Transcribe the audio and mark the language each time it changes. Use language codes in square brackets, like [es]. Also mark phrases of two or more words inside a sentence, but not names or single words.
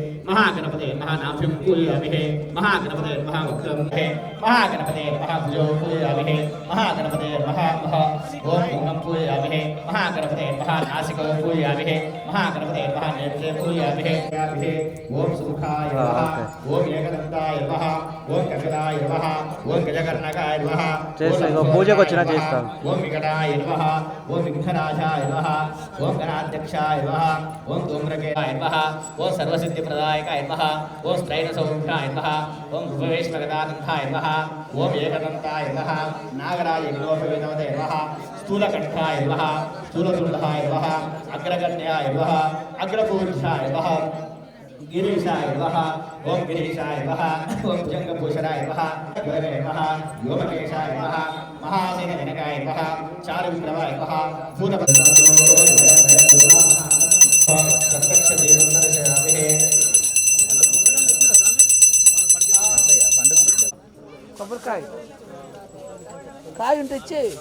[sa] महागणपते महानाभ्यं पूजयामहे महागणपते महावक्रं महागणपते महाभुजो पूजयामहे महागणपते महामह ओम ओम पूजयामहे महागणपते महानासिको पूजयामहे महागणपते महानेत्रे पूजयामहे ओम सुमुखाय नमः ओम एकदन्ताय नमः ओम कपिलाय नमः ओम गजकर्णकाय नमः [te] పూజకు వచ్చినా చేస్తాం [sa] ओम विकटाय नमः ओम विघ्नराजाय नमः ओम गणाध्यक्षाय नमः ओम धूम्रकेताय नमः ओम सर्वसिद्धिप्रदायकाय नमः ओम स्त्रैणसौख्याय नमः ओम भुवनेश्वरगदानन्दाय नमः ओम एकदन्ताय नमः नागराज यज्ञोपवीतमते नमः स्थूलकण्ठाय नमः स्थूलतुण्डाय नमः अग्रगण्याय नमः अग्रपूज्याय नमः गिरीशाय नमः ओम गिरीशाय नमः ओम जंगभूषणाय नमः योगे नमः योमकेशाय नमः महासेनजनकाय नमः चारुविक्रमाय नमः [te] కొబ్బరికాయ కాయ ఉంటే ఇచ్చే